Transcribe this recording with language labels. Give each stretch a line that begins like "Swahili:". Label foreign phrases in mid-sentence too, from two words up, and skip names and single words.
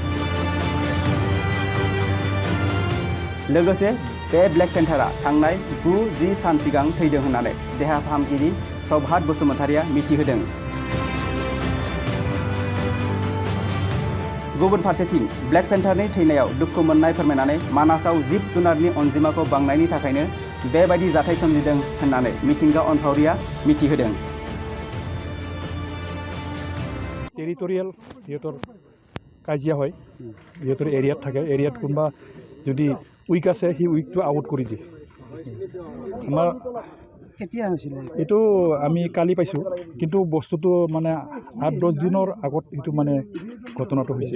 Bodo: लोगोसे बे ब्लेक पेन्थारा थांनाय 9-10 सान सिगां थैदों होननानै देहा फाहामगिरि प्रभात बसुमतारिया मिथिहोदों। गुबुन फारसेथिं ब्लेक पेन्थारनि थैनायाव दुखु मोननाय फोरमायनानै मानासाव जिब जुनारनि अनजिमाखौ बांनायनि थाखायनो बेबायदि जाथाय सोमजिदों होननानै मिथिंगा अनफावरिया मिथिहोदों।
Assamese: টেৰিটৰিয়েল ইহঁতৰ কাজিয়া হয়, ইহঁতৰ এৰিয়াত থাকে, এৰিয়াত কোনোবা যদি উইক আছে সি উইকটো আউট কৰি দিয়ে। আমাৰ কেতিয়া হৈছিলে এইটো আমি কালি পাইছোঁ, কিন্তু বস্তুটো মানে 8-10 দিনৰ আগত এইটো মানে ঘটনাটো হৈছে।